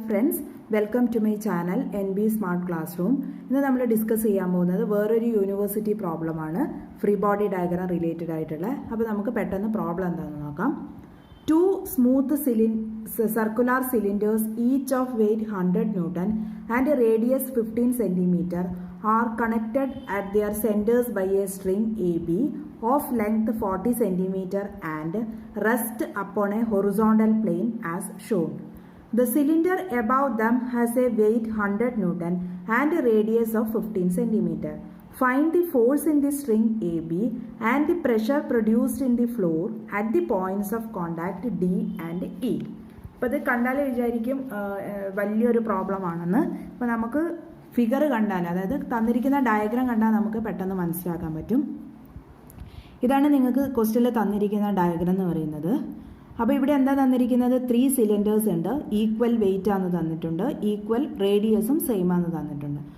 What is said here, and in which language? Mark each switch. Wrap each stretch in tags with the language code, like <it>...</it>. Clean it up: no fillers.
<en>friends, welcome to my channel NB Smart Classroom.</en> <ml>ഇന്ന് നമ്മൾ discuss ചെയ്യാൻ പോകുന്നത് വേറൊരു യൂണിവേഴ്സിറ്റി പ്രോബ്ലമാണ് ഫ്രീ ബോഡി ഡയഗ്രാം റിലേറ്റഡ് ആയിട്ടുള്ള. അപ്പോൾ നമുക്ക് പെട്ടെന്ന് പ്രോബ്ലം എന്താണെന്ന് നോക്കാം.</ml> <en>Two smooth circular cylinders, each of weight 100 Newton and a radius 15 centimeter, are connected at their centers by a string AB of length 40 centimeter and rest upon a horizontal plane as shown. The cylinder above them has a weight 100 Newton and a radius of 15 centimeter. Find the force in the string AB and the pressure produced in the floor at the points of contact D and E.</en> <ml>അപ്പോൾ ഇത് കണ്ടാൽ വിചാരിക്കും വലിയൊരു problem ആണെന്ന്. അപ്പോൾ നമുക്ക് figure കണ്ടാൽ, അതായത് തന്നിരിക്കുന്ന ഡയഗ്രാം കണ്ടാൽ നമുക്ക് പെട്ടെന്ന് മനസ്സിലാക്കാൻ പറ്റും. ഇതാണ് നിങ്ങൾക്ക് ക്വസ്റ്റ്യനിൽ തന്നിരിക്കുന്ന ഡയഗ്രാം എന്ന് പറയുന്നത്. അപ്പോൾ ഇവിടെ എന്താ തന്നിരിക്കുന്നത്? 3 സിലിണ്ടേഴ്സ് ഉണ്ട്, ഈക്വൽ വെയിറ്റ് ആണെന്ന് തന്നിട്ടുണ്ട്, ഈക്വൽ റേഡിയസും സെയിം ആണെന്ന് തന്നിട്ടുണ്ട്.</ml>